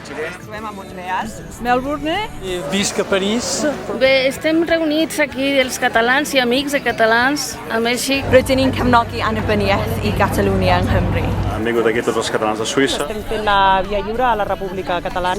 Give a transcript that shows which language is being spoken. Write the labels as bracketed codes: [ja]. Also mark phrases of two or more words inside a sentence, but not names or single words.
[ca] Ens trobem a Montreal. Melbourne. Visc a París. Bé, estem reunits aquí els catalans i amics de catalans a Mèxic. [cy] Rydyn ni'n cefnogi annibyniaeth i Catalunya yng Nghymru. [ca] Han vingut aquí tots els catalans de Suïssa. Estem fent la Via Lliure a la República Catalana.